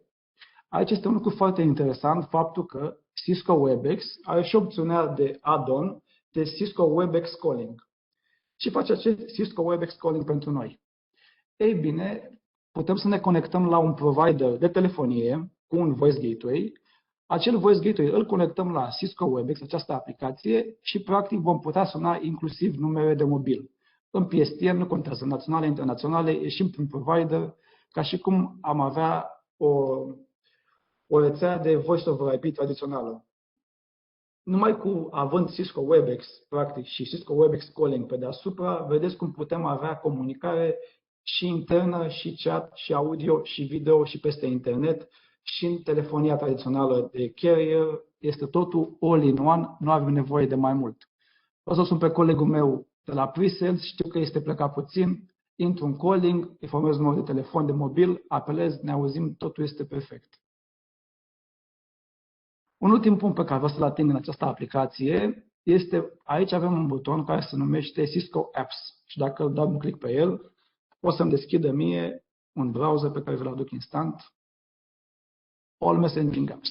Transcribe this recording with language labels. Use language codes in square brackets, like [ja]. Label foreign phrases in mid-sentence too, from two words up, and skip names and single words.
[ro] Aici este un lucru foarte interesant, faptul că Cisco WebEx are și opțiunea de add-on de Cisco WebEx Calling. Ce face acest Cisco WebEx Calling pentru noi? Ei bine, putem să ne conectăm la un provider de telefonie cu un [en] voice gateway. [ro] Acel [en] voice gateway [ro] îl conectăm la Cisco WebEx, această aplicație, și practic vom putea suna inclusiv numere de mobil. În PSTN nu contează, naționale, internaționale, ieșim prin provider, ca și cum am avea o rețea de [en] voice over IP [ro] tradițională. Numai având Cisco WebEx, practic, și Cisco WebEx Calling pe deasupra, vedeți cum putem avea comunicare și internă, și chat, și audio, și video, și peste internet, și în telefonia tradițională de carrier. Este totul [en] all-in-one, [ro] nu avem nevoie de mai mult. O să sun pe colegul meu de la pre-sales, știu că este plecat puțin, intru în calling, informez numărul de telefon, de mobil, apelez, ne auzim, totul este perfect. Un ultim punct pe care vreau să-l ating în această aplicație este, aici avem un buton care se numește Cisco Apps și dacă dau un click pe el, o să-mi deschidă mie un browser pe care vi-l aduc instant, [en] All Messaging Apps.